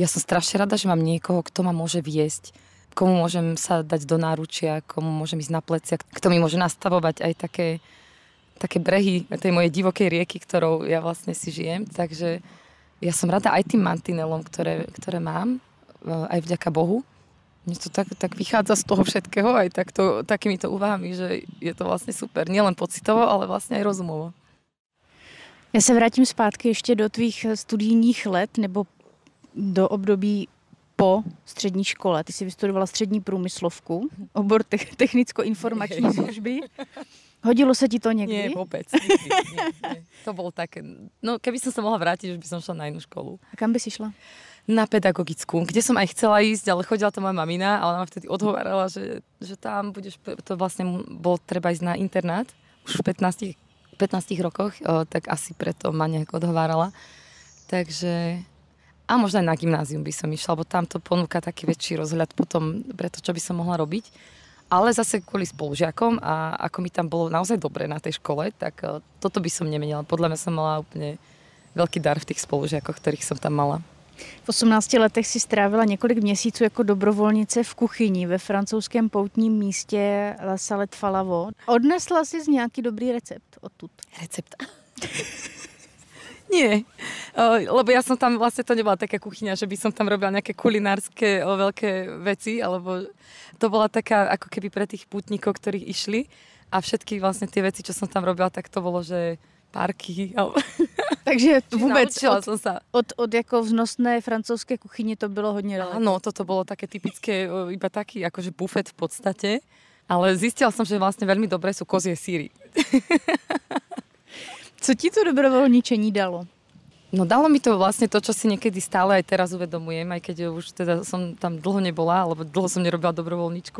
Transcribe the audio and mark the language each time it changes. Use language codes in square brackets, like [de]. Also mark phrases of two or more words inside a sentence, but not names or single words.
[sk] ja som strašne rada, že mám niekoho, kto ma môže viesť, komu môžem sa dať do náručia, komu môžem ísť na plecia, kto mi môže nastavovať aj také brehy tej mojej divokej rieky, ktorou ja vlastne si žijem. Takže ja som rada aj tým mantinelom, ktoré mám, aj vďaka Bohu. Mne to tak vychádza z toho všetkého, aj takýmito úvahami, že je to vlastne super. Nielen pocitovo, ale vlastne aj rozumovo. [cs] Já se vrátím zpátky ještě do tvých studijních let nebo do období po střední škole. Ty jsi vystudovala střední průmyslovku, obor technicko-informační služby. Hodilo se ti to někdy? [sk] Nie, vôbec. Nie. To bolo také... No, keby som sa mohla vrátiť, už by som šla na inú školu. A kam by si šla? Na pedagogickú, kde som aj chcela ísť, ale chodila tam moja mamina a ona ma vtedy odhovárala, že tam budeš... To vlastne bolo treba ísť na internát už v 15 rokoch, tak asi preto ma nejak odhovárala. Takže... A možno aj na gymnázium by som išla, lebo tam to ponúka taký väčší rozhľad potom pre to, čo by som mohla robiť. Ale zase kvôli spolužiakom a ako mi tam bolo naozaj dobre na tej škole, tak toto by som nemenila. Podľa mňa som mala úplne veľký dar v tých spolužiakoch, ktorých som tam mala. [cs] V 18 letech si strávila několik měsíců jako dobrovolnice v kuchyni ve francouzském poutním místě La Salette Falavo. Odnesla si z nějaký dobrý recept odtud? Recept? [sk] Nie, lebo ja som tam, vlastne to nebola taká kuchyňa, že by som tam robila nejaké kulinárske veľké veci, alebo to bola taká ako keby pre tých pútnikov, ktorí išli a všetky vlastne tie veci, čo som tam robila, tak to bolo, že párky. [cs] Takže vůbec [sk] som sa. [cs] Od jako vznosné francouzské kuchyně to bylo hodně daleko. [sk] Áno, toto bolo také typické, iba taký akože bufet v podstate, ale zistila som, že vlastne veľmi dobré sú kozie síry. [cs] Co ti to dobrovoľničení dalo? [sk] No dalo mi to vlastne to, čo si niekedy stále aj teraz uvedomujem, aj keď už teda som tam dlho nebola, alebo dlho som nerobila dobrovoľničku.